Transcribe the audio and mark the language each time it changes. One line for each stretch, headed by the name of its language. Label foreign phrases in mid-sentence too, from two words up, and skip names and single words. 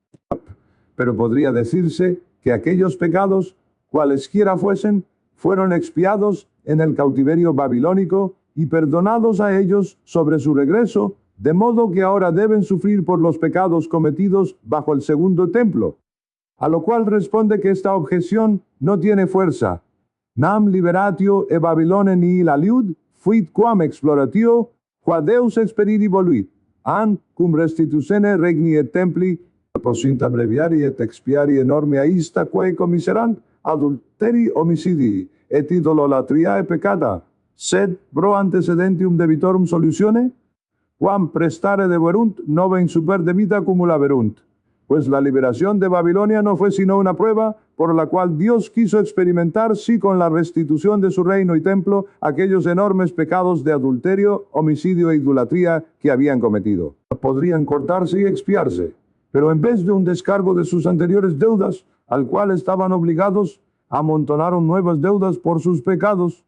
Spanish: Pero podría decirse que aquellos pecados, cualesquiera fuesen, fueron expiados en el cautiverio babilónico y perdonados a ellos sobre su regreso, de modo que ahora deben sufrir por los pecados cometidos bajo el segundo templo. A lo cual responde que esta objeción no tiene fuerza.
Latin: Nam liberatio e Babilone nihil aliud, fuit quam exploratio, qua Deus experidi voluit, an cum restitutione regni et templi, posint abreviari et expiari enorme aista quae commiserant, adulteri homicidi, et idololatriae peccata, sed pro antecedentium debitorum solutione, quam prestare deverunt, nove in super debita cumulaverunt.
Spanish: Pues la liberación de Babilonia no fue sino una prueba por la cual Dios quiso experimentar, sí, con la restitución de su reino y templo, aquellos enormes pecados de adulterio, homicidio e idolatría que habían cometido. Podrían cortarse y expiarse, pero en vez de un descargo de sus anteriores deudas, al cual estaban obligados, amontonaron nuevas deudas por sus pecados.